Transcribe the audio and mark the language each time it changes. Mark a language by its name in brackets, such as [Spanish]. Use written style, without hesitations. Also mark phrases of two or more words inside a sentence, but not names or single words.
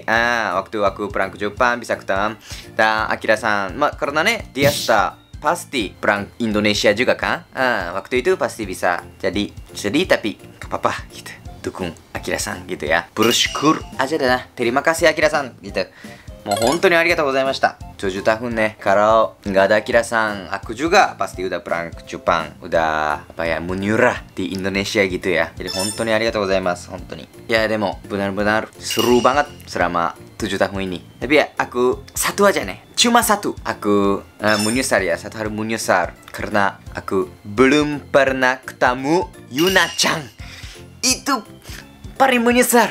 [Indonesian] Waktu aku perang ke Jepang bisa ketemu. Dan Akira-san karena dia pasti perang Indonesia juga kan. Waktu itu pasti bisa. Jadi sedih tapi gak apa-apa gitu. Dukung Akira-san gitu ya. Bersyukur aja dah. Terima kasih Akira-san gitu. [Japanese] もう本当にありがとうございました。 [Indonesian] 7 tahun nih. Kalau nggak ada Akira-san, aku juga pasti udah perang ke Jepang, udah menyerah di Indonesia gitu ya. Jadi [Japanese] 本当にありがとうございます。本当に。 [Indonesian] Ya demo benar-benar seru banget selama 7 tahun ini. Tapi ya aku satu aja nih. Cuma satu. Aku menyesal ya. Satu hari menyesal karena aku belum pernah ketemu Yuna-chan. Itu paling menyesal.